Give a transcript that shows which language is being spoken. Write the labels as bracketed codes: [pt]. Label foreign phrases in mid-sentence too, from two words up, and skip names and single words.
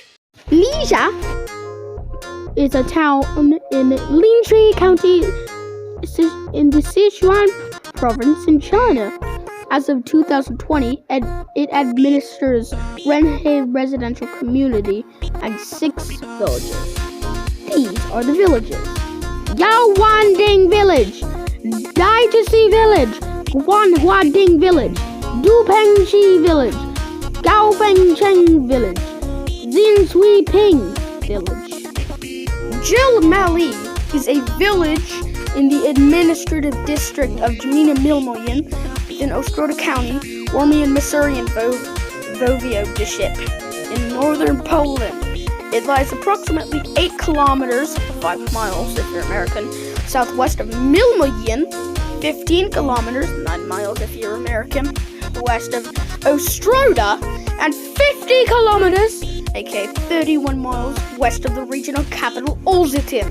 [en] Lija is a town in Lintri County in the Sichuan province in China. As of 2020, it administers Renhe residential community and 6 villages. These are the villages: Yao Wan Ding Village, Dai Chi Village, Guan Hua Ding Village, Du Peng Chi Village, Gao Feng Cheng Village, Xin Sui Ping Village. Jil Mali is a village in the administrative district of Gmina Milmoyen in Ostrota County, Warmian Masurian Voivodeship in northern Poland. It lies approximately 8 kilometers, 5 miles if you're American, southwest of Milmoyen, 15 kilometers, 9 miles if you're American, west of Ostroda, and 50 kilometers, aka 31 miles, west of the regional capital, Olsztyn.